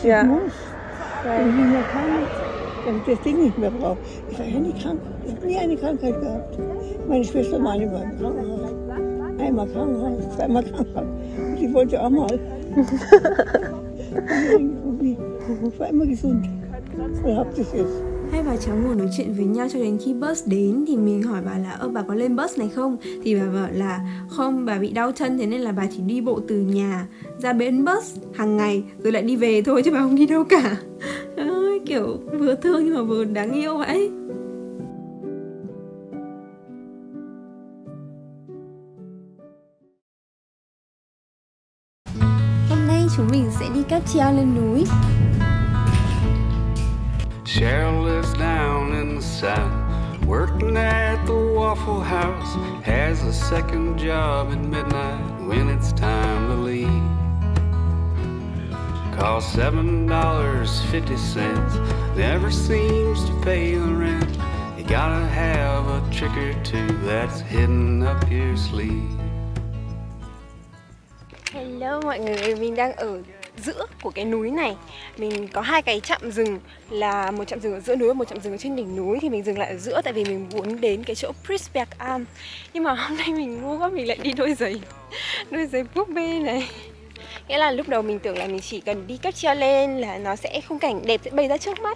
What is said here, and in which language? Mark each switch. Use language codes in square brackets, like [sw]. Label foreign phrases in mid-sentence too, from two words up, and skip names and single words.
[de] Wenn ich nicht mehr kann, wenn ich das Ding nicht mehr brauche. Ich war ja nie krank. Ich habe nie eine Krankheit gehabt. Meine Schwester, meine war im Krankenhaus. Einmal Krankenhaus, zweimal Krankenhaus. Und die wollte auch mal. Ich war immer gesund. Und hab das jetzt. [vi] Hai bà cháu ngồi nói chuyện với nhau cho đến khi bus đến thì mình hỏi bà là bà có lên bus này không? Thì bà bảo là không, bà bị đau chân thế nên là bà chỉ đi bộ từ nhà ra bến bus hàng ngày rồi lại đi về thôi chứ bà không đi đâu cả. Kiểu vừa thương nhưng mà vừa đáng yêu vậy. Hôm nay chúng mình sẽ đi cáp treo lên núi. [en] Cheryl lives down in the south, working at the Waffle House, has a second job at midnight when it's time to leave. Costs $7.50, never seems to pay the rent. You gotta have a trick or two that's hidden up your sleeve. [vi] Hello mọi người, mình đang ở giữa của cái núi này. Mình có hai cái trạm dừng, là một trạm dừng ở giữa núi và một trạm dừng ở trên đỉnh núi. Thì mình dừng lại ở giữa tại vì mình muốn đến cái chỗ Prisberg Am. Nhưng mà hôm nay mình ngu quá, mình lại đi đôi giày búp bê này. Nghĩa là lúc đầu mình tưởng là mình chỉ cần đi cáp treo lên là nó sẽ khung cảnh đẹp sẽ bày ra trước mắt.